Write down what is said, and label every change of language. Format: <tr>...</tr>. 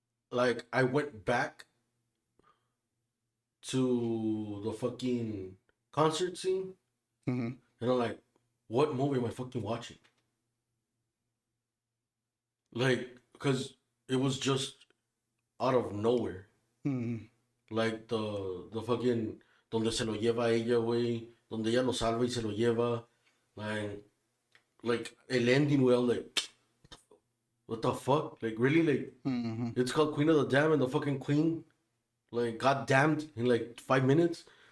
<en>Like I went back to the fucking concert scene, Mm-hmm. and I'm like, what movie am I fucking watching? Like, cause it was just out of nowhere. Mm-hmm. Like the fucking</en> <es>donde se lo lleva a ella, güey, donde ella lo salva y se lo lleva, like el ending, güey.</es> <en>I'm like, what the fuck? Like really, like Mm-hmm. it's called Queen of the Damned, and the fucking queen like got damned in like 5 minutes.</en>